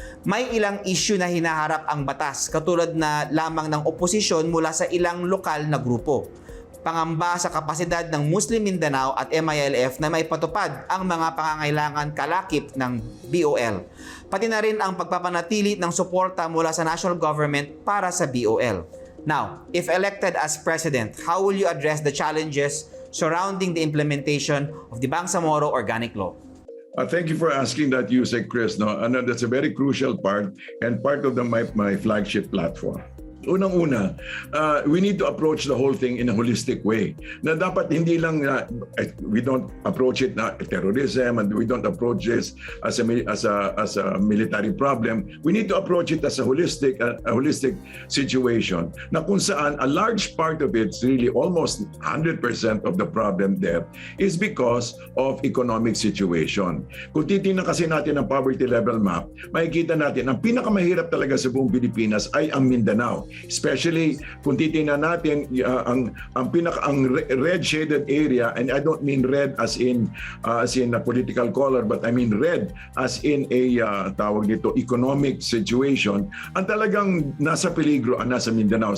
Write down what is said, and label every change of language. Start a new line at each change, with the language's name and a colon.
Filipino: May ilang issue na hinaharap ang batas, katulad na lamang ng oposisyon mula sa ilang lokal na grupo. Pangamba sa kapasidad ng Muslim Mindanao at MILF na maipatupad ang mga pangangailangan kalakip ng BOL. Pati na rin ang pagpapanatili ng suporta mula sa national government para sa BOL.
English: Now, if elected as president, how will you address the challenges surrounding the implementation of the Bangsamoro Organic Law? Thank you for asking that, Yusek Chris. No, that's a very crucial part and part of my flagship platform.
Filipino: Unang-una,
English: we need to approach the whole thing in a holistic way.
Filipino: Na dapat hindi lang
English: we don't approach it na terrorism and we don't approach this as a military problem. We need to approach it as a holistic situation.
Filipino: Na kung saan
English: a large part of it, really almost 100% of the problem there is because of economic situation.
Filipino: Kung titingnan kasi natin ang poverty level map, makikita natin ang pinakamahirap talaga sa buong Pilipinas ay ang Mindanao.
English: Especially
Filipino: kung titingnan natin ang
English: red shaded area, and I don't mean red as in a political color, but I mean red as in a
Filipino: tawag dito
English: economic situation,
Filipino: ang talagang nasa peligro ang nasa Mindanao.